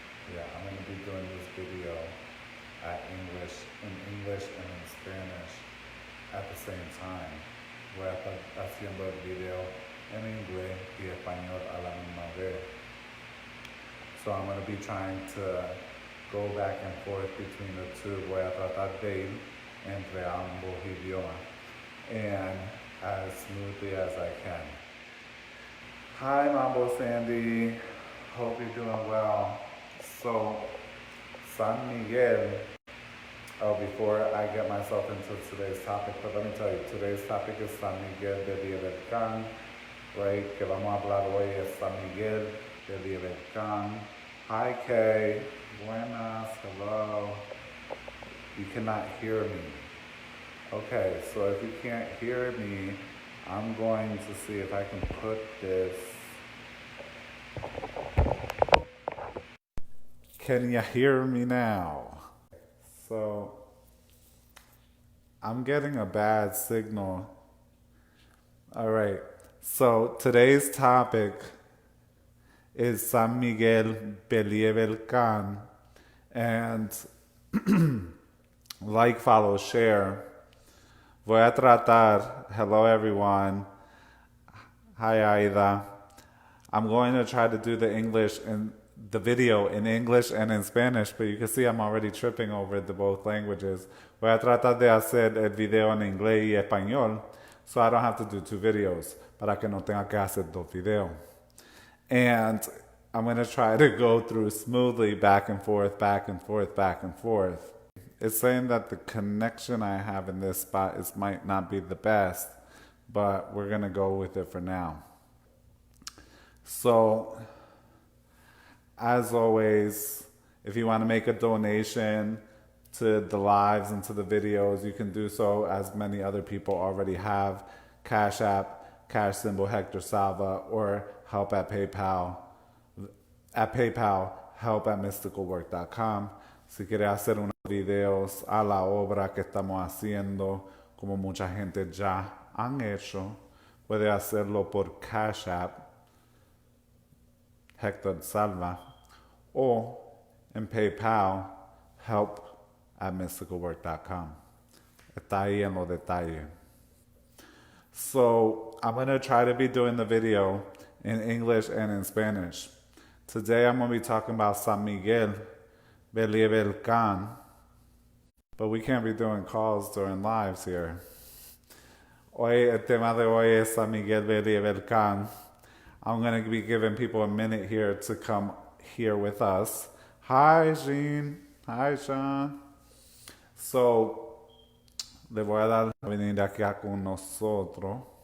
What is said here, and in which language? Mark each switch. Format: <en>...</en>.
<en>Yeah, I'm going to be doing this video in English and in Spanish at the same time.</en> <es>Voy a estar haciendo el video en inglés y español a la misma vez.</es> <en>So I'm going to be trying to go back and forth between the two.</en> <es>Voy a tratar de ir entre ambos idiomas</es> <en>and as smoothly as I can. Hi, Mambo Sandy. Hope you're doing well. So, San Miguel. Oh, before I get myself into today's topic, but let me tell you, today's topic is San Miguel Belie Belcan, right?</en> <es>Que vamos a hablar hoy es San Miguel Belie Belcan.</es> <en>Hi, Kay. Buenas. Hello. You cannot hear me. Okay, so if you can't hear me, I'm going to see if I can put this. Can you hear me now? So, I'm getting a bad signal. All right, so today's topic is San Miguel Belie Belcan. And like, follow, share.</en> <es>Voy a tratar.</es> <en>Hello, everyone. Hi, Aida. I'm going to try to do the video in English and in Spanish, but you can see I'm already tripping over the both languages.</en> <es>Voy a tratar de hacer el video en inglés y español,</es> <en>so I don't have to do two videos,</en> <es>para que no tenga que hacer dos videos.</es> <en>And I'm going to try to go through smoothly back and forth, back and forth, back and forth. It's saying that the connection I have in this spot might not be the best, but we're going to go with it for now. So, as always, if you want to make a donation to the lives and to the videos, you can do so, as many other people already have. Cash App, cash symbol Hector Salva, or help at PayPal. At PayPal, help at mysticalwork.com.</en> <es>Si quieres hacer unos videos a la obra que estamos haciendo, como mucha gente ya han hecho, puede hacerlo por Cash App, Hector Salva, o en PayPal, help at mysticalwork.com. Está ahí en los detalles.</es> <en>So, I'm going to try to be doing the video in English and in Spanish. Today I'm going to be talking about San Miguel Belie Belcan, but we can't be doing calls during lives here.</en> <es>Hoy, el tema de hoy es San Miguel Belie Belcan.</es> <en>I'm going to be giving people a minute here to come here with us. Hi, Jean. Hi, Sean.</en> <es>So, le voy a dar la bienvenida aquí con nosotros.</es>